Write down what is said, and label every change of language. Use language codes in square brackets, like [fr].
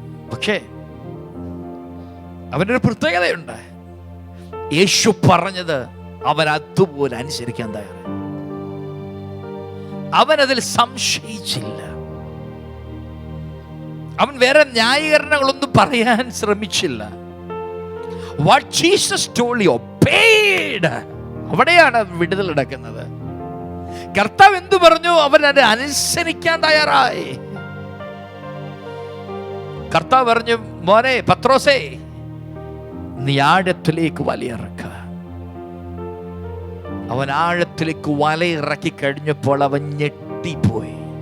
[ml] പക്ഷേ അവനൊരു പ്രത്യേകതയുണ്ട്. യേശു പറഞ്ഞത് അവൻ അതുപോലെ അനുസരിക്കാൻ തയ്യാറായി. അവനതിൽ സംശയിച്ചില്ല. അവൻ വേറെ ന്യായീകരണങ്ങളൊന്നും പറയാൻ ശ്രമിച്ചില്ല. [en] What Jesus told you, obeyed. [ml] അവിടെയാണ് വിടുതൽ നടക്കുന്നത്. കർത്താവ് എന്തു പറഞ്ഞു, അവൻ അത് അനുസരിക്കാൻ തയ്യാറായി. കർത്താവ് പറഞ്ഞു, മോനെ പത്രോസേ, നീ ആഴത്തിലേക്ക് വലയിറക്കുക. അവൻ ആഴത്തിലേക്ക് വലയിറക്കി കഴിഞ്ഞപ്പോൾ അവൻ ഞെട്ടിപ്പോയി.